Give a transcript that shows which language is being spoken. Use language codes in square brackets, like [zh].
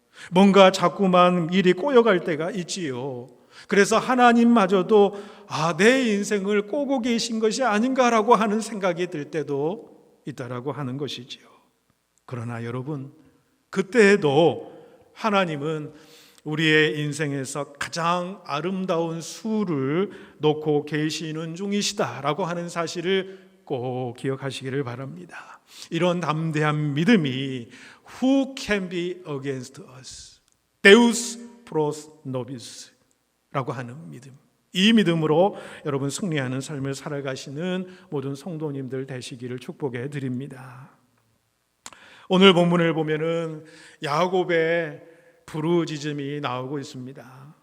[ko] 뭔가 자꾸만 일이 꼬여갈 때가 있지요. 그래서 하나님마저도 내 인생을 꼬고 계신 것이 아닌가라고 하는 생각이 들 때도 있다라고 하는 것이지요. 그러나 여러분, 그때에도 하나님은 우리의 인생에서 가장 아름다운 수를 놓고 계시는 중이시다라고 하는 사실을 꼭 기억하시기를 바랍니다. 이런 담대한 믿음이 [en] Who can be against us? [la] Deus pros nobis [ko] 라고 하는 믿음. 이 믿음으로 여러분 승리하는 삶을 살아가시는 모든 성도님들 되시기를 축복해 드립니다. 오늘 본문을 보면은 야곱의 부르짖음이 나오고 있습니다.